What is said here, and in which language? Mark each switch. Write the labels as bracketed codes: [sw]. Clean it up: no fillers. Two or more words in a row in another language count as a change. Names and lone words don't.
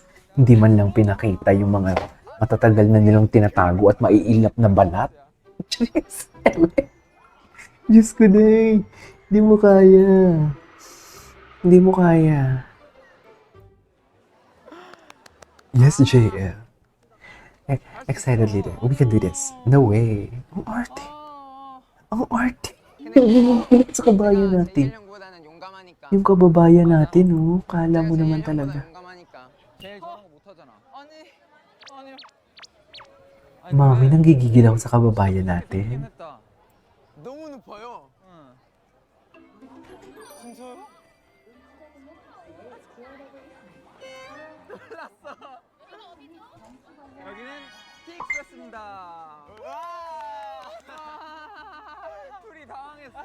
[tl] Hindi man lang pinakita yung mga matatagal na nilang tinatago at maiilap na balat. Diyos, Diyos ko day. Hindi mo kaya. Hindi mo kaya. [en] Yes, JL. Excitedly there. We can do this. No way. [tl] Ang arte. Ang arte. Sa kabayan natin. [ko] 실력보다는 용감하니까. [tl] Yung kababayan natin, oh. Kala mo naman talaga. [ko] 용감하니까. 제일 저런 거 못하잖아. 아니요. [tl] Mami, nanggigigil ako sa kababayan [ko] 힘 [tl] natin. [ko] 했다. 너무 높아요. 응. 진짜요? 여기는 TX였습니다. 둘이 당황했어.